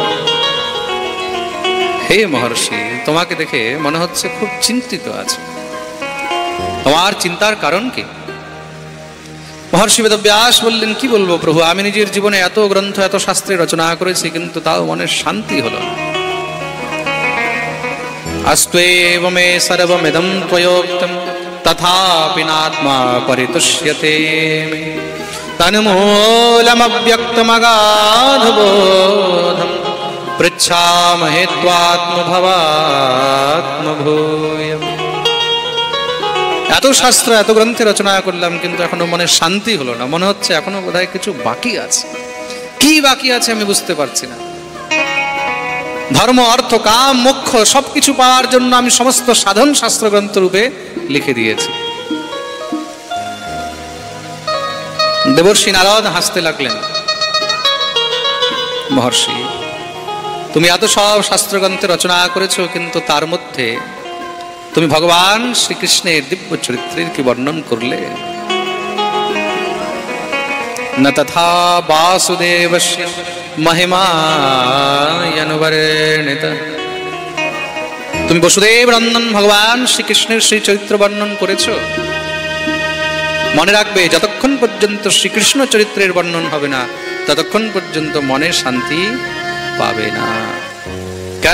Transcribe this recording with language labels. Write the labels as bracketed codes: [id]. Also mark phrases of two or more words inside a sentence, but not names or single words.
[bn] হে মহর্ষি, তোমাকে দেখে মনে হচ্ছে খুব চিন্তিত আছে। তোমার চিন্তার কারণ কি? মহর্ষি বেদব্যাস বললেন, কি বলবো প্রভু, আমি নিজের জীবনে এত গ্রন্থ এত শাস্ত্রে রচনা করেছি, কিন্তু তাও মনের শান্তি হলো না। [sa] अस्त्वेव मे सर्वमिदं त्वयोक्तं तथापि नात्मा परितुष्यते मे तन्मूलमव्यक्तमगाधबोधं पृच्छामहे त्वात्मभवात्मभूयम्। [bn] এত শাস্ত্র এত গ্রন্থে রচনা করলাম, কিন্তু এখনো মনে শান্তি হলো না। মনে হচ্ছে এখনো বোধহয় কিছু বাকি আছে। কি বাকি আছে আমি বুঝতে পারছি না। ধর্ম, অর্থ, কাম, মোক্ষ সবকিছু পাওয়ার জন্য আমি সমস্ত সাধন শাস্ত্র গ্রন্থ রূপে লিখে দিয়েছি। দেবর্ষি নারদ হাসতে লাগলেন। মহর্ষি, তুমি এত সব শাস্ত্র গ্রন্থে রচনা করেছো, কিন্তু তার মধ্যে তুমি ভগবান শ্রীকৃষ্ণের দিব্য চরিত্রের কি বর্ণন করলে? [sa] न तथा वासुदेवस्य महिमायनुवर्णित। [bn] তুমি বসুদেব নন্দন ভগবান শ্রীকৃষ্ণের শ্রী চরিত্র বর্ণন করেছো। মনে রাখবে, যতক্ষণ পর্যন্ত শ্রীকৃষ্ণ চরিত্রের বর্ণন হবে না, ততক্ষণ পর্যন্ত মনে শান্তি পাবে না। কেন?